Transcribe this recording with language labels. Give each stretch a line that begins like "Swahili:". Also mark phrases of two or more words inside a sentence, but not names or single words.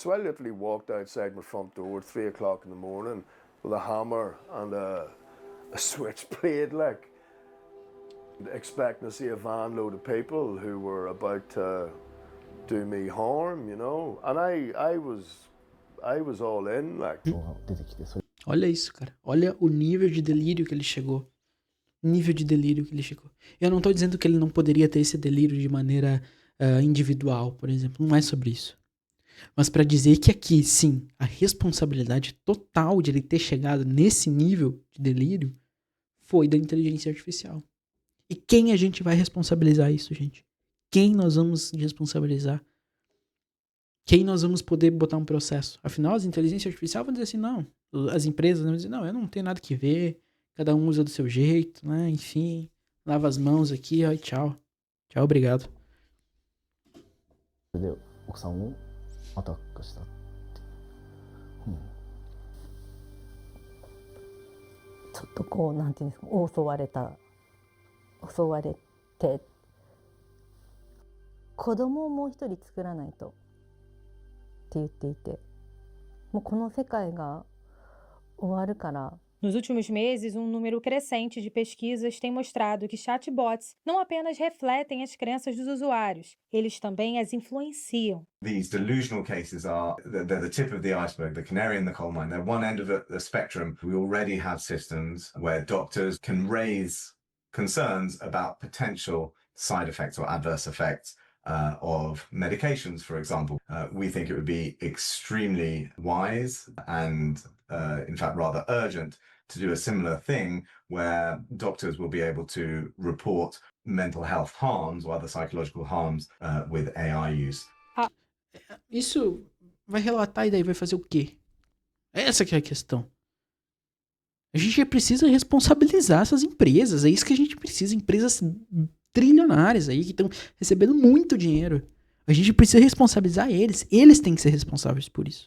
English: So I literally walked outside my front door at 3 o'clock in the morning with a hammer and a switchblade, like, expecting to see a van load of people who were about to do me harm, you know. And I was all in, like.
Japanese: が出てきて、それ
Portuguese: Olha isso, cara. Olha o nível de delírio que ele chegou. Nível de delírio que ele chegou. Eu não tô dizendo que ele não poderia ter esse delírio de maneira individual, por exemplo. Não é sobre isso. Mas pra dizer que aqui, sim, a responsabilidade total de ele ter chegado nesse nível de delírio foi da inteligência artificial. E quem a gente vai responsabilizar isso, gente? Quem nós vamos responsabilizar? Quem nós vamos poder botar um processo? Afinal, as inteligências artificiais vão dizer assim, não. As empresas vão dizer, não, eu não tenho nada que ver. Cada um usa do seu jeito, né? Enfim, lava as mãos aqui, ó, e tchau. Tchau, obrigado.
Japanese: で奥さんをアタックしたって、ちょっとこうなんていうんですか、襲われて子供をもう一人作らないとって言っていて、もうこの世界が終わるから。
Portuguese: Nos últimos meses, um número crescente de pesquisas tem mostrado que chatbots não apenas refletem as crenças dos usuários, eles também as influenciam.
English: These delusional cases are they're the tip of the iceberg, the canary in the coal mine. They're one end of the spectrum. We already have systems where doctors can raise concerns about potential side effects or adverse effects of medications, for example. We think it would be extremely wise and, in fact, rather urgent to do a similar thing where doctors will be able to report mental health harms or other psychological harms with AI use.
Portuguese: Isso vai relatar e daí vai fazer o quê? Essa que é a questão. A gente precisa responsabilizar essas empresas. É isso que a gente precisa. Empresas trilionárias aí que estão recebendo muito dinheiro. A gente precisa responsabilizar eles. Eles têm que ser responsáveis por isso.